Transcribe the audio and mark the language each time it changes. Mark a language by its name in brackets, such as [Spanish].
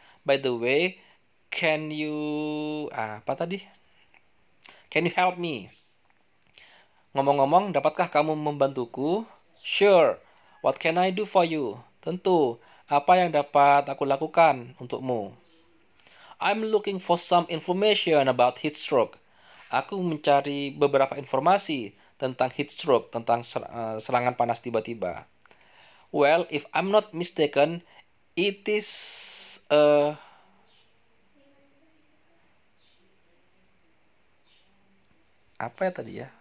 [English] By the way, can you help me? [Indonesian] Ngomong-ngomong, dapatkah kamu membantuku? [English] Sure. What can I do for you? [Indonesian] Tentu. Apa yang dapat aku lakukan untukmu? [English] I'm looking for some information about heat stroke. [Indonesian] Aku mencari beberapa informasi tentang heat stroke, tentang serangan panas tiba-tiba. [English] Well, if I'm not mistaken, it is [Indonesian] apa ya tadi ya?